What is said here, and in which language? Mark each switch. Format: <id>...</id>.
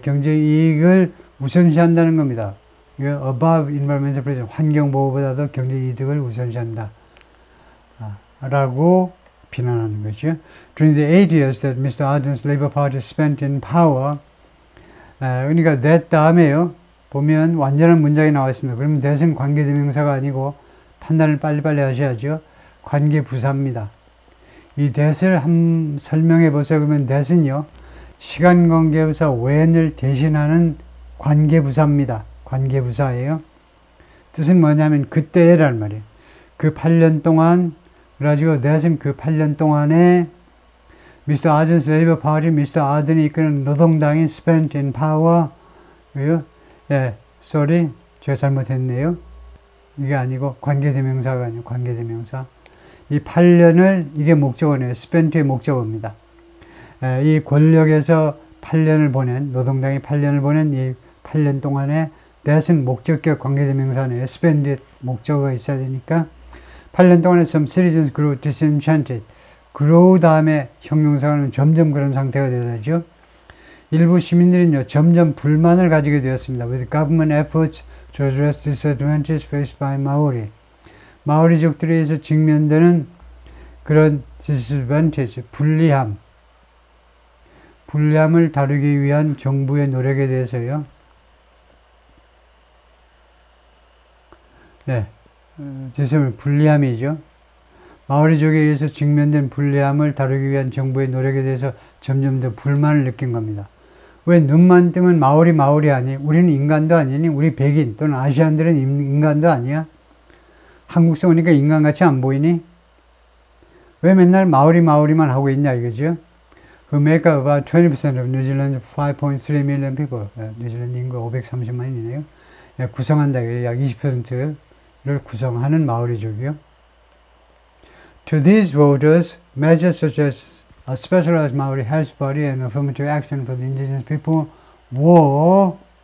<ko>경제 이익을 우선시한다는 겁니다.</ko> <en>above environmental protection.</en> <ko>환경보호보다도 경제 이득을 우선시한다. 라고 비난하는 거죠.</ko> <en>During the 8 years that Mr. Ardern's Labour Party spent in power,</en> <ko>그러니까 that 다음에요. 보면 완전한 문장이 나와 있습니다. 그러면 that은 관계대명사가 아니고 판단을 빨리빨리 하셔야죠. 관계부사입니다. 이 that을 한번 설명해 보세요. 그러면 that은요, 시간관계부사 when을 대신하는 관계부사입니다. 관계부사예요. 뜻은 뭐냐면 그때라는 말이에요. 그 8년 동안, 그래가지고 that은 그 8년 동안에 Mr.</ko> <en>Ardern's Labour Party, Mr.</en> <ko>Ardern이 이끄는 노동당이</ko> <en>spent in power, sorry,</en> <ko>제가 잘못했네요. 이게 아니고 관계대명사가 아니고 관계대명사. 이 8년을, 이게 목적어네요. spent의 목적어입니다. 이 권력에서 8년을 보낸, 노동당이 8년을 보낸 이 8년 동안에 that은 목적격 관계대명사네요. spent 목적어가 있어야 되니까 8년 동안에</ko> <en>some citizens grew disenchanted.</en> <ko>grow 다음에 형용사는 점점 그런 상태가 되죠. 일부 시민들은요, 점점 불만을 가지게 되었습니다.</ko> <en>With government efforts to address disadvantages faced by Maori.</en> <ko>마오리족들에 의해서 직면되는 그런 disadvantage, 불리함을 다루기 위한 정부의 노력에 대해서요. 불리함이죠. 마오리족에 의해서 직면된 불리함을 다루기 위한 정부의 노력에 대해서 점점 더 불만을 느낀 겁니다. 왜 눈만 뜨면 마오리 아니? 우리는 인간도 아니니? 우리 백인 또는 아시안들은 인간도 아니야? 한국서 오니까 인간같이 안 보이니? 왜 맨날 마오리만 하고 있냐 이거죠?</ko> <en>Who make up about 20% of New Zealand's 5.3 million people.</en> <ko>뉴질랜드 인구 530만이네요. 구성한다. 약 20%를 구성하는 마오리족이요.</ko> <en>To these voters, measures such as a specialized Maori health body and affirmative action for the indigenous people were</en>